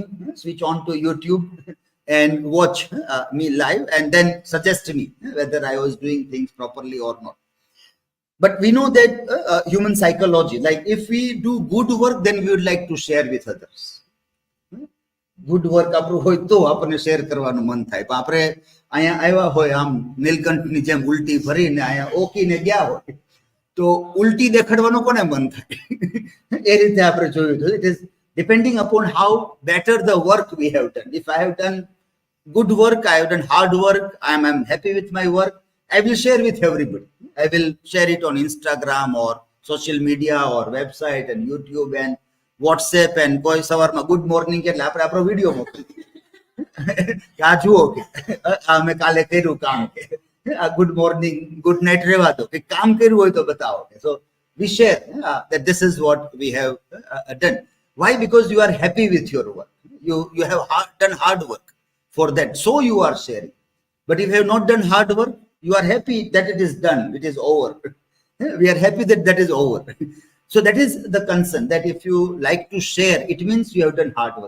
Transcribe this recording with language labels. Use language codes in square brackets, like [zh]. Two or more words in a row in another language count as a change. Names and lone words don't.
[en] Switch on to YouTube and watch me live and then suggest me whether I was doing things properly or not. But we know that human psychology, like if we do good work, then we would like to share with others. Good work [gu] આપણું હોય તો આપણને શેર કરવાનું મન થાય. પણ આપણે અહીંયા આવ્યા હોય આમ નીલકંઠની જેમ ઉલટી ભરીને અહીંયા ઓકીને ગયા હોય તો ઉલટી દેખાડવાનું કોને મન થાય? એ રીતે આપણે જોયું તો [en] it is depending upon how better the work we have done. If I have done good work, I have done hard work, I'm happy with my work, I will share with everybody. I will share it on Instagram or social media or website and YouTube and WhatsApp and [gu] કોઈ સવારમાં [en] good morning [gu] એટલે આપણે આપણો વિડીયો મોકલી કે આ જુઓ કે અમે કાલે કર્યું કામ કે આ [en] good morning good night [gu] રહેવા દો કે કામ કર્યું હોય તો બતાવો. [en] So we share that this is what we have done. Why? Because you are happy with your work. You have done hard work for that. So you are sharing. But if you have not done hard work, you are happy that it is done. It is over. We are happy that that is over. So that is the concern, that if you like to share, it means you have done hard work.